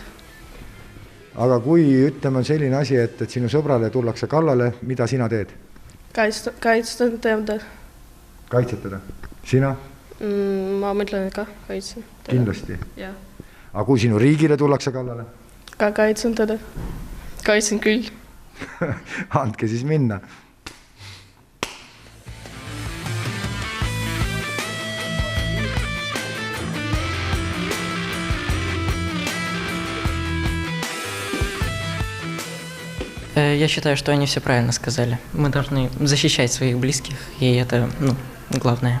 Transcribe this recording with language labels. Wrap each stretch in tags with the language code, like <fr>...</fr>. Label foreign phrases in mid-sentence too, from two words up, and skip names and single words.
<et>Aga kui ütleme on selline asi, et sinu sõbrale tullakse kallale, mida sina teed? Kaitsta teda. Kaitsed teda? Sina? Ma mõtlen, et ka kaitsen teda. Kindlasti? Ja. Aga kui sinu riigile tullakse kallale? Ka kaitsen teda. Kaitsen küll. Andke siis minna.</et> <ru>Я считаю, что они все правильно сказали. Мы должны защищать своих близких, и это, главное.</ru>